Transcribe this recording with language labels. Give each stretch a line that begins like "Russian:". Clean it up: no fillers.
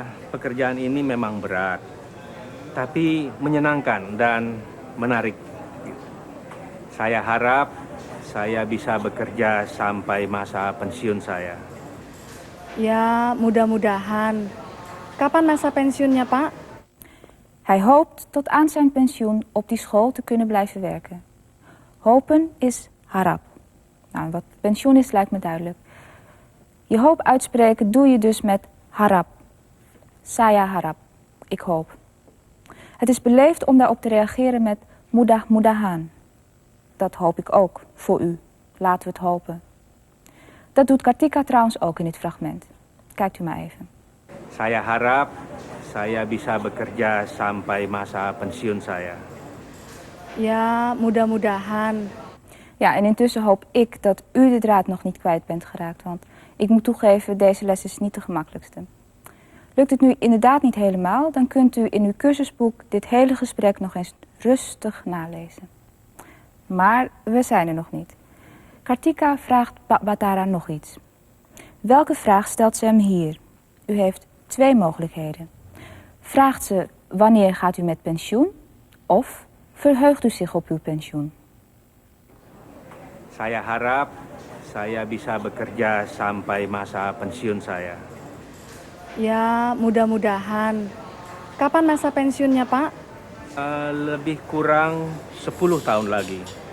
Indonesian: Pekerjaan ini memang berat. Tapi menyenangkan dan menarik. Saya harap saya bisa bekerja sampai masa pensiun saya. Ya, mudah-mudahan. Kapan masa pensiunnya, Pak?
Dutch: Hij hoopt tot aan zijn pensioen op die school te kunnen blijven werken. Hopen is harap. Nou, wat pensioen is lijkt me duidelijk. Je hoop uitspreken doe je dus met harap.
Indonesian: Saya harap.
Dutch: Ik hoop. Het is beleefd om daarop te reageren met mudah-mudahan. Dat hoop ik ook voor u. Laten we het hopen. Dat doet Kartika trouwens ook in dit fragment. Kijkt u maar even.
Indonesian: Saya harap saya bisa bekerja sampai masa pensiun saya. Ya, mudah-mudahan.
Dutch: Ja, en intussen hoop ik dat u de draad nog niet kwijt bent geraakt. Want ik moet toegeven, deze les is niet de gemakkelijkste. Lukt het nu inderdaad niet helemaal, dan kunt u in uw cursusboek dit hele gesprek nog eens rustig nalezen. Maar we zijn er nog niet. Kartika vraagt Pak Batara nog iets. Welke vraag stelt ze hem hier? U heeft 2 mogelijkheden. Vraagt ze wanneer gaat u met pensioen? Of verheugt u zich op uw pensioen?
Indonesian: Saya harap saya bisa bekerja sampai masa pensiun saya. Ya, mudah-mudahan. Kapan masa pensiunnya, Pak? Lebih kurang 10 tahun lagi.